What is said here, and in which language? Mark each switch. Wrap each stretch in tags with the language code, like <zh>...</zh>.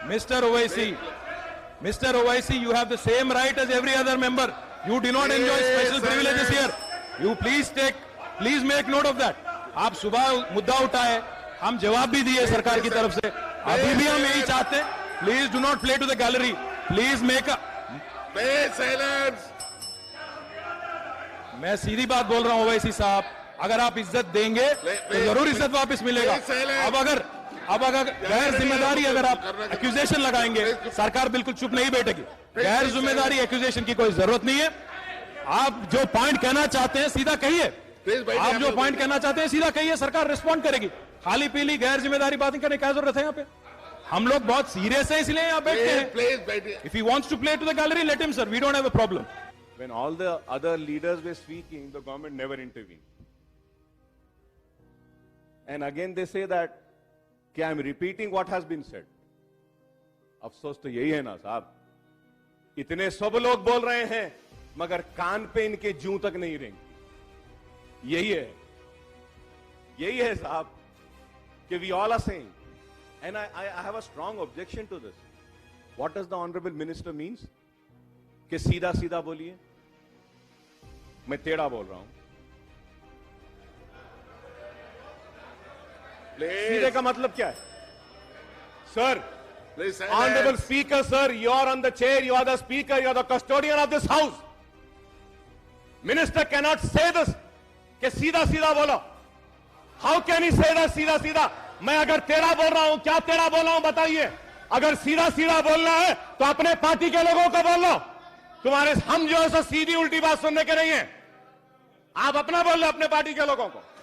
<en>Owaisi, you have the same right as every other member. You do not enjoy special privileges here. You please make note of that.</en> <hi>आप सुबह मुद्दा उठाए, हम जवाब भी दिए सरकार की तरफ से. अभी भी हम यही चाहते हैं.</hi> <en>Please do not play to the gallery. Please make a. Please silence.</en> <hi>मैं सीधी बात बोल रहा हूं ओवैसी साहब, अगर आप इज्जत देंगे तो जरूर इज्जत वापस मिलेगा. अब अगर गैर जिम्मेदारी अगर आप एक्यूजेशन लगाएंगे, सरकार बिल्कुल चुप नहीं बैठेगी. गैर जिम्मेदारी एक्यूजेशन की कोई जरूरत नहीं है. आप जो पॉइंट कहना चाहते हैं सीधा कहिए. आप जो पॉइंट कहना चाहते हैं सीधा कहिए, सरकार रिस्पॉन्ड करेगी. खाली पीली गैर जिम्मेदारी बातें करने की क्या जरूरत है? यहाँ पे हम लोग बहुत सीरियस है, इसलिए यहाँ बैठते हैं.</hi> <en>If he wants to play to the gallery, let him, sir. We don't have a problem. When all the other leaders were speaking, the government never intervened. And again they say that I am repeating what has been said.</en> <hi>अफसोस तो यही है ना साहब, इतने सब लोग बोल रहे हैं मगर कान पे इनके जूं तक नहीं रेंगती. यही है साहब कि</hi> <en>we all are saying, and I have a strong objection to this. What does the honorable minister means?</en> <hi>कि सीधा सीधा बोलिए. मैं टेढ़ा बोल रहा हूं. सीधे का मतलब क्या है?</hi> <en>Sir, honorable speaker, sir, you are on the chair, you are the speaker, you are the custodian of this house. Minister cannot say this</en> <hi>कि सीधा सीधा बोलो.</hi> <en>How can he say that</en> <hi>सीधा सीधा? मैं अगर टेढ़ा बोल रहा हूं, क्या टेढ़ा बोल रहा हूं बताइए. अगर सीधा सीधा बोलना है तो अपने पार्टी के लोगों को बोल लो। तुम्हारे हम जो है सो सीधी उल्टी बात सुनने के नहीं है। आप अपना बोल लो अपने पार्टी के लोगों को।</hi>